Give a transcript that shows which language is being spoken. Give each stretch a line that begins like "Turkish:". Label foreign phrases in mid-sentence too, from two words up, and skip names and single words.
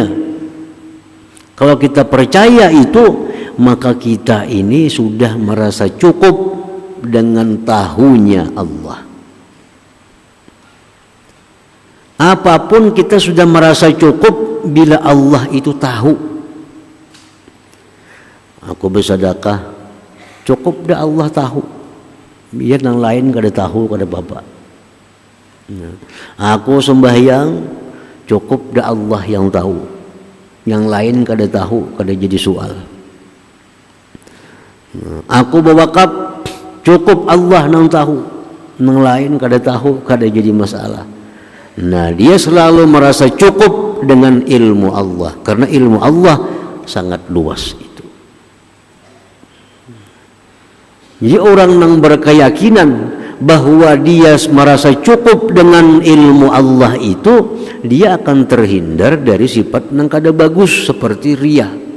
Indonesian: Kalau kita percaya itu, maka kita ini sudah merasa cukup dengan tahunya Allah. Apapun kita sudah merasa cukup bila Allah itu tahu. Aku bersedekah, cukup dah Allah tahu. Biar yang lain kada tahu, kada apa-apa. Aku sembahyang, cukup dah Allah yang tahu. Yang lain kada tahu, kada jadi soal. Aku berwakaf, cukup Allah yang tahu. Yang lain kada tahu, kada jadi masalah. Nah, dia selalu merasa cukup dengan ilmu Allah, karena ilmu Allah sangat luas itu. Jadi orang yang berkeyakinan bahwa dia merasa cukup dengan ilmu Allah itu, dia akan terhindar dari sifat yang kada bagus seperti riya.